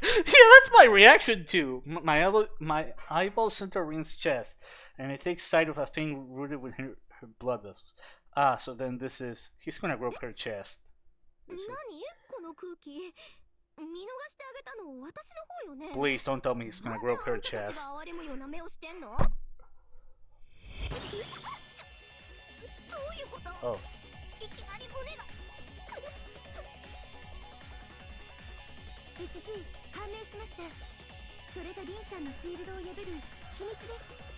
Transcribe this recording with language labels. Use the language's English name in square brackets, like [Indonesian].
[English] Yeah, that's my reaction too. My eyeball center Reen's chest, and it takes sight of a thing rooted within her blood vessels. Ah, so then this is... He's gonna grope her chest. [Japanese] 何この空気。見逃してあげたの私の方よね。 [English] Please don't tell me he's gonna grope her chest. [Japanese] 哀れむような目をしてんの。どういうこと？ Oh. いきなり骨が苦しい。 SG 判明しました。それがリンさんのシールドを破る秘密です。